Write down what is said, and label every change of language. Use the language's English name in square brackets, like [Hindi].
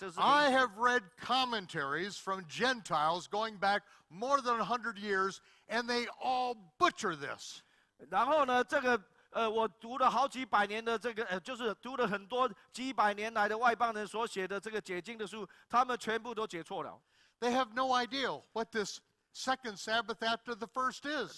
[English] I have read commentaries from Gentiles going back more than 100 years, and they all butcher this. [Chinese] 然后呢，这个我读了好几百年的这个就是读了很多几百年来的外邦人所写的这个解经的书，他们全部都解错了。 [English] They have no idea what this second Sabbath after the first is.